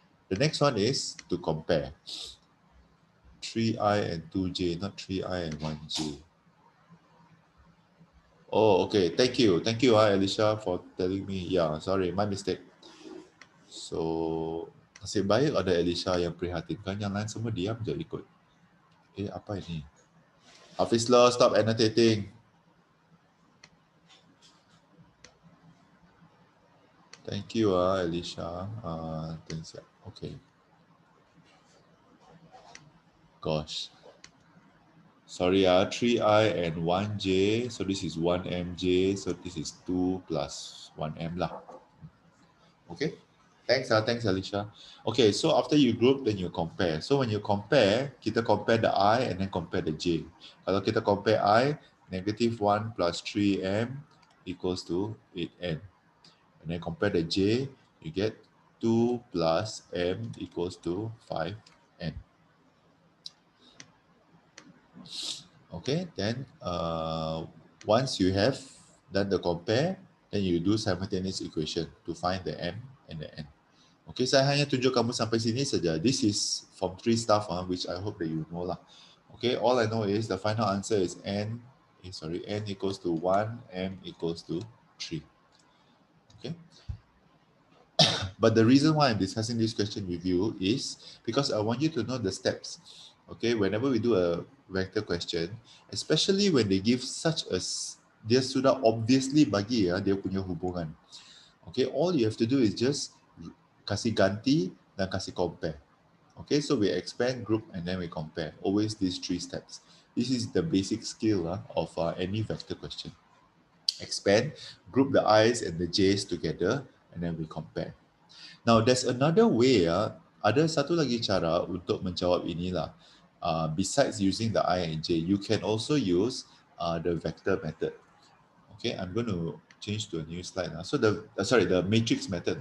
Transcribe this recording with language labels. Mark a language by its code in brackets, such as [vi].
[en] The next one is to compare. 3i and 2j, not 3i and 1j. Oh, okay, thank you. Thank you, Alicia, for telling me. Yeah, sorry, my mistake. So [ms] Nasib baik ada Elisha yang prihatinkan, yang lain semua diam je ikut. Apa ini? Hafizlah, [en] stop annotating. Thank you, Elisha. Thanks. Okay. Gosh. Sorry, 3i and 1j. So this is 1mj. So this is 2 plus 1m lah. Okay. Thanks Alicia. Okay, so after you group, then you compare. So when you compare, kita compare the I and then compare the J. [ms] Kalau kita [en] compare I, negative 1 plus 3m equals to 8n. And then compare the J, you get 2 plus m equals to 5n. Okay, then once you have done the compare, then you do simultaneous equation to find the m and the n. [ms] Okay, saya hanya tunjuk kamu sampai sini saja. [en] This is Form 3 stuff, which I hope that you know lah. Okay, all I know is the final answer is n equals to 1, m equals to 3. Okay, but the reason why I'm discussing this question with you is because I want you to know the steps. Okay, whenever we do a vector question, especially when they give such a, [ms] dia sudah obviously bagi dia punya hubungan. [en] Okay, all you have to do is just [ms] kasih ganti dan kasih [en] compare. Okay, so we expand, group, and then we compare. Always these 3 steps. This is the basic skill of any vector question. Expand, group the i's and the j's together, and then we compare. Now, there's another way. [ms] Ada satu lagi cara untuk menjawab inilah. [en] Besides using the I and J, you can also use the vector method. Okay, I'm going to change to a new slide now. So the matrix method.